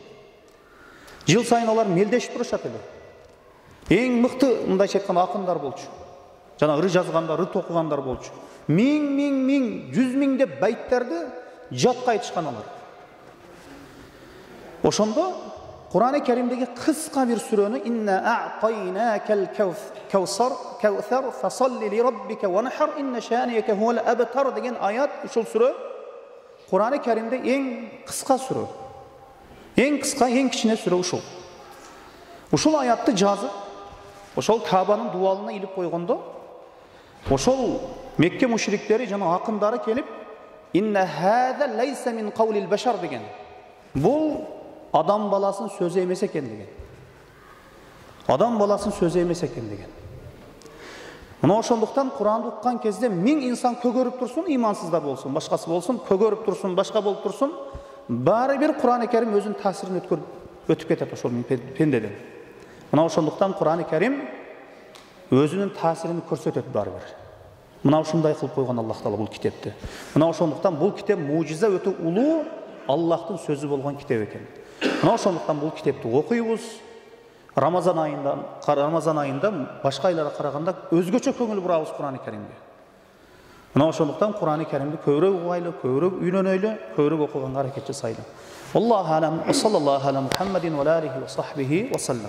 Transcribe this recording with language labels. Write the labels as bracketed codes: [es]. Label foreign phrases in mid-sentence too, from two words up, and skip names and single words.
[ky] Жыл сайын алар мелдешип турушат эле. Эң мыкты мындайча айтканда акындар болчу. Жана ыр жазгандар, ыр токугандар болчу. Миң, жүз миң деп байттерди жатка айтышкан алар. Ошондо Курани Каримдеги кыска бир сүрөнү [ar] «إنا أعطيناك الكوثر فصل لربك وانحر إن شانئك هو الأبتر» [ky] деген аят, ушул сүрө Курани Каримде эң кыска сүрө. Эң кыска, эң кичине сүрө ушул. Ушул аятты жазып, ошол Кабанын дуалына илип койгондо, ошол Мекке мушриктери жана акындары келип [ar] «إن هذا ليس من قول البشر» [ky] деген. [kk] Бул адам баласының сөзі емес екен деген. Адам баласының сөзі емес екен деген. [ky] Мына ошондуктан Куранды уккан кезде миң инсан көгөрүп турсун, имансыздар болсун, башкасы болсун, көгөрүп турсун, башка болуп турсун, баары бир Курани Карим өзүнүн таасирин өтүп кетет ошол пендеден. Мына ошондуктан Курани Карим өзүнүн таасирин көрсөтөт баары бир. Мына ушундай кылып койгон Аллах Таала бул китепти. Мына ошондуктан бул китеп мужиза өтө улуу Аллахтын сөзү болгон китеп экен. Мына ошондуктан бул китепти окуйбуз. Рамазан айында башка айларга караганда өзгөчө көңүл бурабыз Курани Каримге. Мына ошондуктан Курани Каримди көбүрөөк угайлы, көбүрөөк үйрөнөйлү, көбүрөөк окуганга аракет жасайлы. [ar] الله أعلم، صلى الله على محمد وعليه وصحبه وسلم.